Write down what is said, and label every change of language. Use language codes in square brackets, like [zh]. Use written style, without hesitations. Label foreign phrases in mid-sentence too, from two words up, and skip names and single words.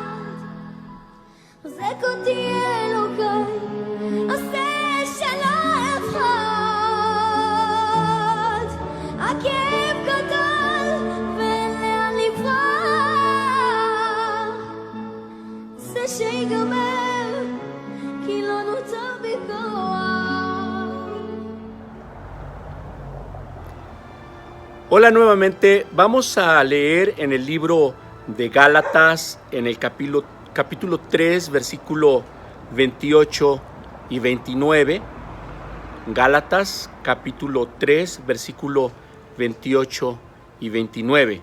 [he] חזק אותי אלוקיי, עשה שלא אבחד. הכאב גדול ואין לאן לברוח. זה שיגמר, כי לא נותר בי כוח. [es] Hola nuevamente, vamos a leer en el libro de Gálatas, en el capítulo 3, versículo 28 y 29. Gálatas, capítulo 3, versículo 28 y 29.